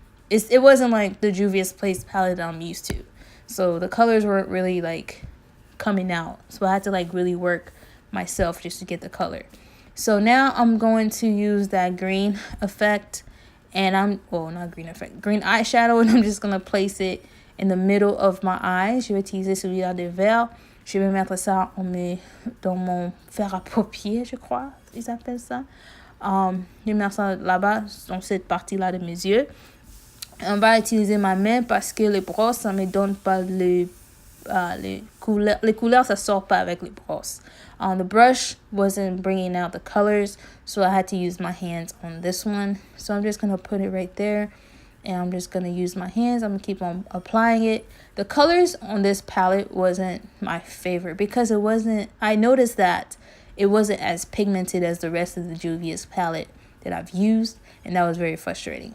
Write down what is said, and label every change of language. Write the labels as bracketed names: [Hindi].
[English] It wasn't like the Juvia's Place palette I'm used to, so the colors weren't really like coming out. So I had to like really work myself just to get the color. So now I'm going to use that green effect, and green eyeshadow, and I'm just going to place it in the middle of my eyes. [French] Je vais utiliser celui-là de vert. Je vais mettre ça dans mon fer à paupières, je crois, ils appellent ça. Je vais mettre ça là-bas, dans cette partie-là de mes yeux. On va utiliser ma main parce que les brosses, ça me donne pas les couleurs. Les couleurs, ça sort pas avec les brosses. [English] The brush wasn't bringing out the colors, so I had to use my hands on this one. So I'm just going to put it right there, and I'm just going to use my hands. I'm going to keep on applying it. The colors on this palette wasn't my favorite because I noticed that it wasn't as pigmented as the rest of the Juvia's palette that I've used, and that was very frustrating.